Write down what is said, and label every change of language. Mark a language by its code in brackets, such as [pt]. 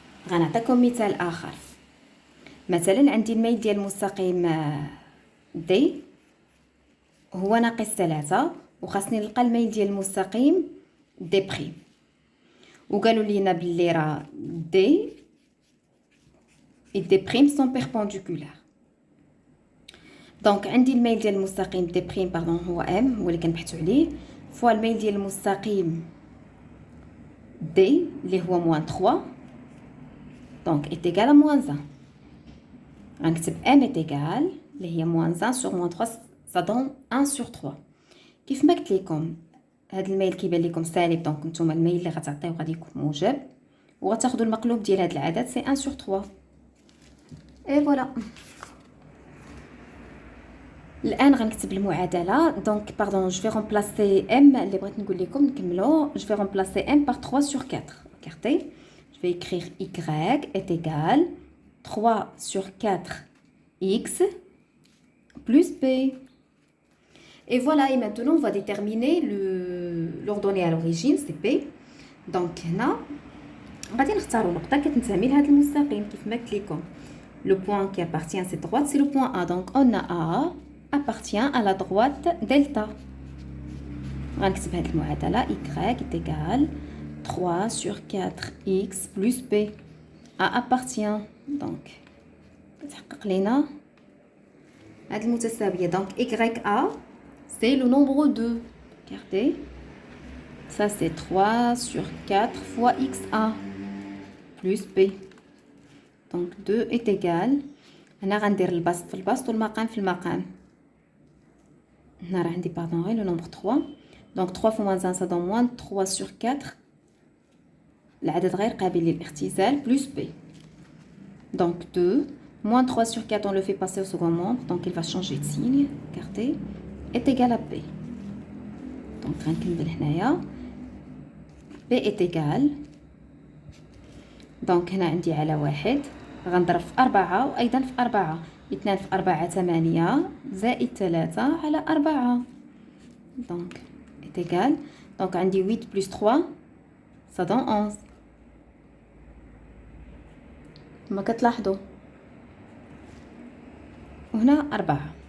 [ar] غنعطيكم مثال اخر. مثلا عندي الميل ديال المستقيم دي هو ناقص 3، وخاصني نلقى الميل ديال المستقيم دي بريم، وقالوا لينا بلي راه دي [fr] et des primes sont perpendiculaires. [ar] دونك عندي الميل ديال المستقيم دي بريم باردون هو ام هو اللي كنبحثوا عليه، فوا الميل ديال المستقيم دي اللي هو موان 3 دونك [fr] est égal à moins 1. [ar] غنكتب [fr] m est égal اللي هي moins 1 sur moins 3 ça donne 1 sur 3. [ar] كيف ما قلت لكم هاد الميل كيبان لكم سالب، دونك نتوما الميل اللي غتعطيو غادي يكون موجب، وغتاخذوا المقلوب ديال هاد العدد سي 1 sur 3. [fr] اي فوالا. [ar] الان غنكتب المعادله. دونك باردون [fr] جو في رومبلاسي ام [ar] اللي بغيت نقول لكم نكملوا. [fr] جو في رومبلاسي ام par 3 sur 4. Regardez, je vais écrire y est égal 3 sur 4 x plus b. Et voilà, et maintenant on va déterminer l'ordonnée à l'origine, c'est p. [ar] Donc هنا غادي نختاروا نقطه كتنتمي لهذا المستقيم كيف ما قلت لكم. [fr] Le point qui appartient à cette droite, c'est le point A. Donc on a A appartient à la droite delta. [ar] غنكتب هذه المعادله [fr] y est égal 3 sur 4x plus b. A appartient. [ar] Donc كتحقق لنا هذه المتساويه. [fr] Donc ya c'est le nombre 2. Regardez. Ça c'est 3 sur 4 fois xa plus b. Donc 2 est égal. [ar] هنا غندير البسط في البسط والمقام في المقام. هنا راه عندي باردون غير لو نومبر 3. [fr] Donc 3 fois moins 1 ça donne moins 3 sur 4. [ar] العدد غير قابل للاختزال [fr] plus b. Donc 2 moins 3 sur 4 on le fait passer au second membre. Donc il va changer de signe. Regardez. Est égal à b. Donc [ar] غنكمل هنايا. [fr] b est égal [ar] دونك هنا عندي على 1 غنضرب في 4 وأيضا في 4. 2 في 4 8 زائد 3 على 4. [fr] دونك est égal. دونك عندي 8 plus 3 ça donne 11. [ar] كما كتلاحظوا وهنا 4.